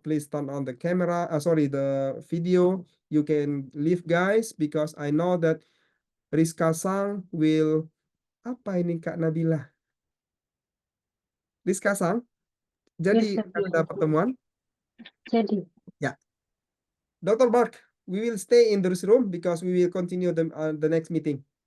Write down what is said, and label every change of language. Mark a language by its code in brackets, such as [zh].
[en] Please turn on the camera. Sorry, the video. You can leave, guys, because I know that Rizka Sang will. [id] Apa ini Kak Nabila? Rizka Sang, jadi ada pertemuan? Jadi. Ya. Dr. [en] Bark, we will stay in this room because we will continue the next meeting.